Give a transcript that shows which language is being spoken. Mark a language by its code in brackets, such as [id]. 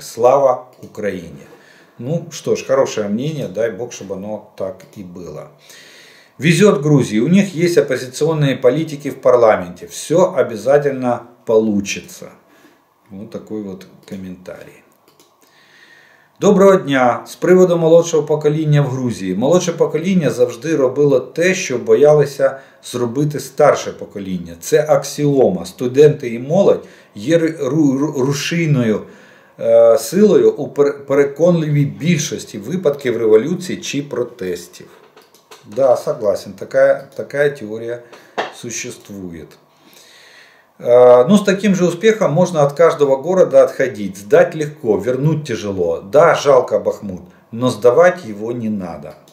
[ru] Слава Украине! Ну что ж, хорошее мнение, дай бог, чтобы оно так и было. Везет Грузии, у них есть оппозиционные политики в парламенте, все обязательно получится. Вот такой вот комментарий. [uk] Доброго дня! З приводу молодшого покоління в Грузії. Молодше покоління завжди робило те, що боялися зробити старше покоління. Це аксіома. Студенти і молодь є рушійною силою у переконливій більшості випадків революції чи протестів. [ru] Да, согласен, такая теория существует. Ну, с таким же успехом можно от каждого города отходить. Сдать легко, вернуть тяжело. Да, жалко Бахмут, но сдавать его не надо.